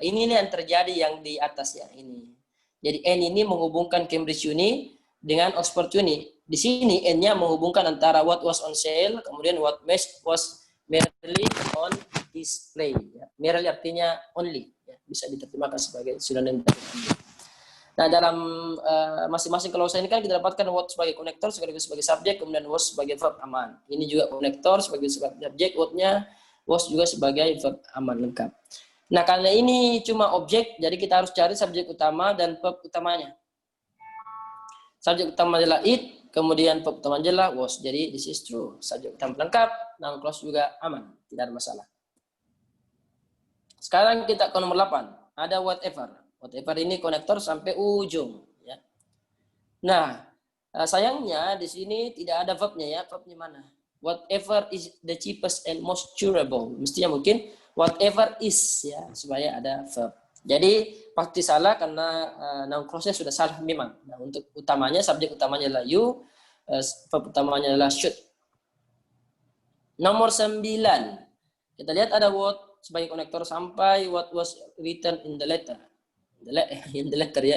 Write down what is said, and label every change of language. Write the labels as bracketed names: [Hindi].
[Indonesian] Ini yang terjadi yang di atas ya ini. Jadi N ini menghubungkan Cambridge Uni dengan Oxford Uni. Di sini N-nya menghubungkan antara [English] what was on sale, [Indonesian] kemudian [English] what was merely on display. [Indonesian] Ya. Merely artinya only, ya. Bisa diterjemahkan sebagai sinonim. Nah, dalam masing-masing klausa ini kan kita dapatkan what sebagai konektor, sekaligus sebagai subjek, kemudian was sebagai verb aman. Ini juga konektor sebagai subjek, what-nya was juga sebagai verb aman lengkap. Nah, karena ini cuma objek, jadi kita harus cari subjek utama dan verb utamanya. Subjek utama adalah it, kemudian verb utama adalah was. Jadi [English] this is true. [Indonesian] Subjek utama lengkap, noun clause juga aman, tidak ada masalah. Sekarang kita ke nomor 8. Ada whatever. Whatever ini konektor sampai ujung. Ya. Nah, sayangnya di sini tidak ada verbnya ya. Verbnya mana? [English] Whatever is the cheapest and most durable. [Indonesian] Mestinya mungkin whatever is ya, supaya ada verb. Jadi pasti salah karena noun clause-nya sudah salah memang. Nah, untuk utamanya, subjek utamanya adalah you, verb utamanya adalah should. Nomor 9. Kita lihat ada what sebagai konektor sampai [English] what was written in the letter. [Indonesian] In the letter ya.